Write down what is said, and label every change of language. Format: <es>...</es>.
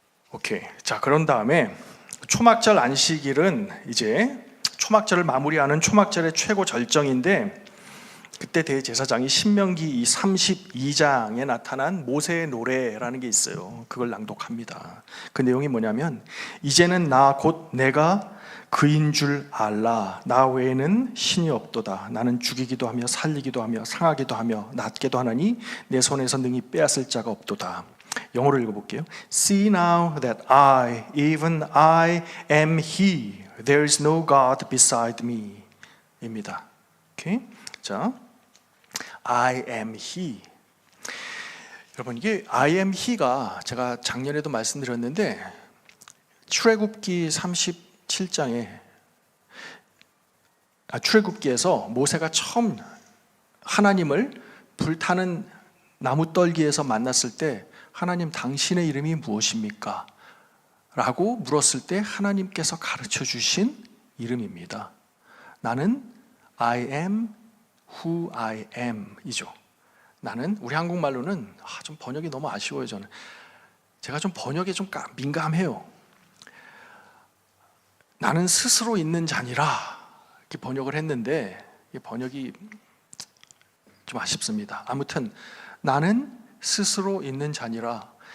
<ko>오케이. 자, 그런 다음에 초막절 안식일은 이제 초막절을 마무리하는 초막절의 최고 절정인데, 그때 대제사장이 신명기 32장에 나타난 모세의 노래라는 게 있어요. 그걸 낭독합니다. 그 내용이 뭐냐면, 이제는 나 곧 내가 그인 줄 알라. 나 외에는 신이 없도다. 나는 죽이기도 하며 살리기도 하며 상하기도 하며 낫게도 하나니 내 손에서 능히 빼앗을 자가 없도다. 영어로 읽어볼게요.</ko> <en>See now that I, even I am He. There is no God beside me.</en> <ko>입니다. 오케이? 자,</ko> <en>I am He.</en> <ko>여러분, 이게</ko> <en>I am He</en> <ko>가 제가 작년에도 말씀드렸는데, 출애굽기 37장에 출애굽기에서 모세가 처음 하나님을 불타는 나무 떨기에서 만났을 때, 하나님 당신의 이름이 무엇입니까? 라고 물었을 때 하나님께서 가르쳐 주신 이름입니다. 나는</ko> <en>I am who I am</en> <ko>이죠. 나는, 우리 한국말로는 좀 번역이 너무 아쉬워요. 저는 제가 좀 번역에 좀 민감해요. 나는 스스로 있는 자니라 이렇게 번역을 했는데, 이 번역이 좀 아쉽습니다. 아무튼 나는 스스로 있는 자니라.</ko>